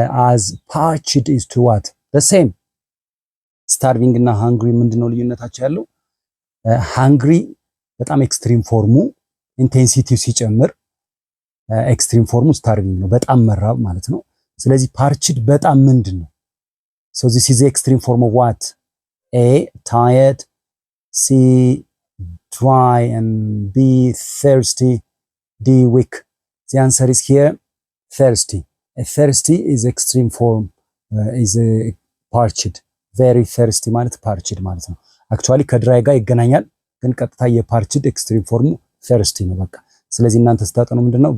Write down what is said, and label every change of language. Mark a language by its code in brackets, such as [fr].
[en] As parched is to what? The same. starving እና hungry [am] ምንድነው ልዩነታቸው ያለው? hungry በጣም ኤክስትሪም ፎርሙ ኢንቴንሲቲው ሲጨምር፣ ኤክስትሪም ፎርሙ starving ነው፣ በጣም መራብ ማለት ነው። ስለዚህ parched በጣም ምንድነው? [en] so this is the extreme form of what? A tired, C dry, and B thirsty, D weak. The answer is here thirsty. A thirsty is extreme form, is a parched. Very thirsty [am] ማለት parched ማለት ነው። አክቹአሊ ከድራይ ጋር ይገናኛል፣ ግን ቀጥታ የparched ኤክስትሪም ፎርሙ thirsty ነው በቃ። ስለዚህ እናንተ ስታጠኑ ምንድነው?